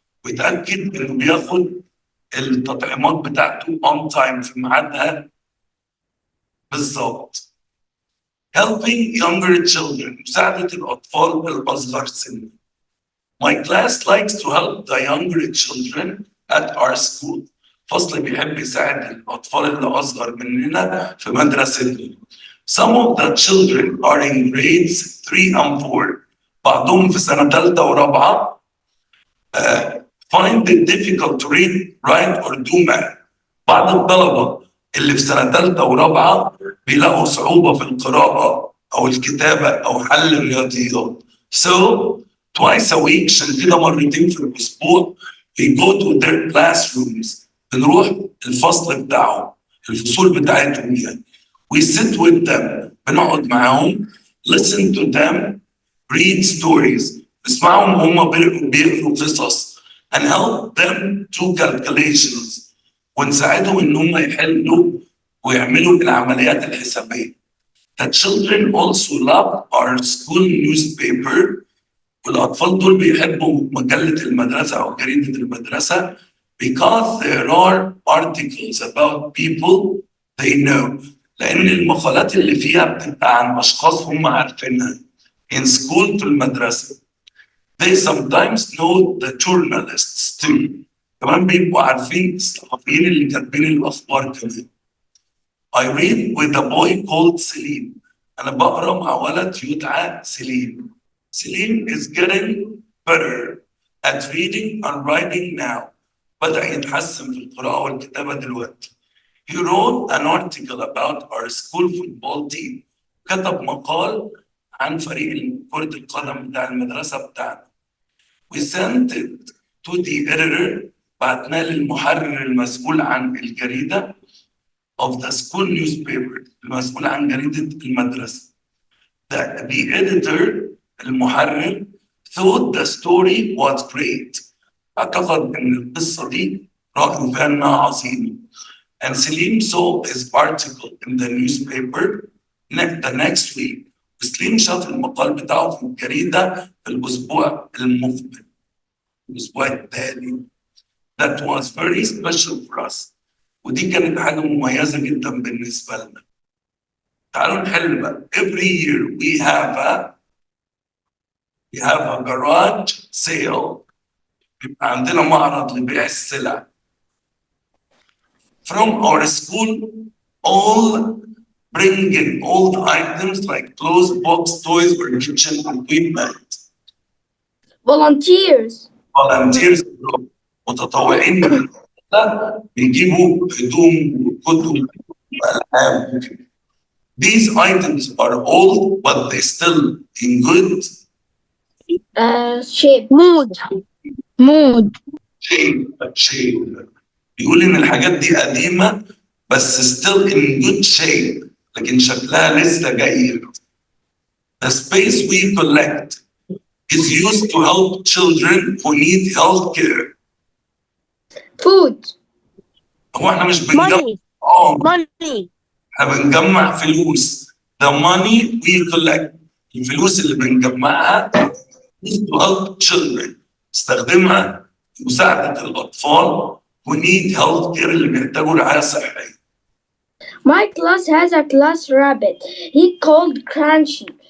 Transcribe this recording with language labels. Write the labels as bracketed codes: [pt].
[ar] ويتأكد إنه بياخد التطعيمات بتاعته [en] on time [ar] في ميعادها بالظبط. [en] Helping younger children. [ar] مساعدة الأطفال الأصغر سنا. [en] My class likes to help the younger children at our school. [ar] فصل بيحب يساعد الأطفال اللي أصغر مننا في مدرستنا. [en] Some of the children are in grades 3 and 4. [ar] بعضهم في سنة ثالثة ورابعة [en] find it difficult to read, write or do math. [ar] بعض الطلبة اللي في سنة ثالثة ورابعة بيلاقوا صعوبة في القراءة أو الكتابة أو حل الرياضيات. [en] So twice a week [ar] عشان كده مرتين في الأسبوع [en] we go to their classrooms. [ar] بنروح الفصل بتاعهم الفصول بتاعتهم يعني [en] We sit with them. [ar] بنقعد معاهم. [en] Listen to them. Read stories. [ar] نسمعهم وهم بيقروا قصص. [en] And help them do calculations. [ar] ونساعدهم إن هم يحلوا ويعملوا العمليات الحسابية. [en] The children also love our school newspaper. [ar] والأطفال دول بيحبوا مجلة المدرسة أو جريدة المدرسة [en] because there are articles about people they know. [ar] لأن المقالات اللي فيها بتبقى عن أشخاص هم عارفينها. [en] In school [ar] في المدرسة. [en] They sometimes know the journalists too. [ar] كمان بيبقوا عارفين الصحفيين اللي كاتبين الأخبار كمان. [en] I read with a boy called Salim. [ar] أنا بقرأ مع ولد يدعى سليم. [en] Salim is getting better at reading and writing now. [ar] بدأ يتحسن في القراءة والكتابة دلوقتي. [en] He wrote an article about our school football team. [ar] كتب مقال عن فريق كرة القدم بتاع المدرسة بتاعنا. [en] We sent it to the editor. [ar] بعتناه للمحرر المسؤول عن الجريدة [en] of the school newspaper. [ar] المسؤول عن جريدة المدرسة. [en] The editor المحرر thought the story was great. [ar] اعتقد ان القصة دي رأيه فيها انها عظيمة. [en] And Salim saw his article in the newspaper the next week. [ar] وسليم شاف المقال بتاعه في الجريدة في الأسبوع المقبل. الأسبوع التالي. [en] That was very special for us. [ar] ودي كانت حاجة مميزة جدا بالنسبة لنا. تعالوا نحل بقى. [en] Every year we have a garage sale. [ar] بيبقى عندنا معرض لبيع السلع. [en] From our school, all bring in old items like clothes, books, toys, or kitchen equipment. Volunteers. [ar] Volunteers متطوعين بيجيبوا هدوم وكتب وألعاب. [en] These items are old, but they still in good shape. Mood. shape. [ar] بيقول إن الحاجات دي قديمة بس [en] still in good shape. [ar] لكن شكلها لسه جيد. [en] The space we collect is used to help children who need health care. Food. [ar] هو احنا مش بنجمع [en] Money. [ar] احنا بنجمع فلوس. [en] The money we collect. [ar] الفلوس اللي بنجمعها [en] is to help children. [ar] استخدمها لمساعدة الأطفال [en] who need health care [ar] اللي بيحتاجوا رعاية صحية. [en] My class has a class rabbit. He called Crunchy.